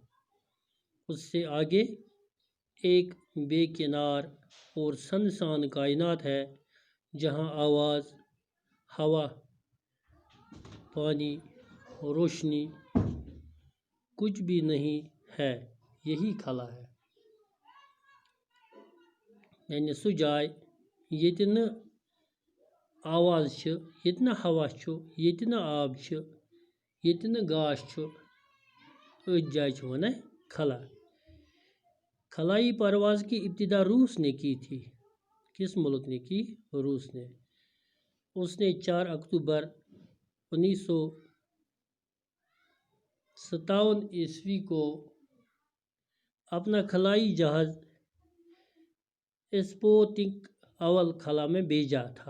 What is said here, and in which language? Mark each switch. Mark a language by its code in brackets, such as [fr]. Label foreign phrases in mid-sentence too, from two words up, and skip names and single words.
[ur] اس سے آگے ایک بے کنار اور سنسان کائنات ہے جہاں آواز، ہوا، پانی، روشنی کچھ بھی نہیں ہے۔ یہی خلا ہے، یعنی [ks] سو جائے ییتہِ نہٕ آواز چھِ، ییتہِ نہٕ ہوا چھُ، ییتہِ نہٕ آب چھُ، ییتہِ نہٕ گاش چھُ، أتھۍ جایہِ چھِ وَنان خلا۔ [ur] خلائی پرواز کی ابتدا روس نے کی تھی۔ کس ملک نے کی؟ روس نے۔ اس نے 4 اکتوبر 1957 عیسوی کو اپنا خلائی جہاز اسپوتنک اول خلا میں بھیجا تھا۔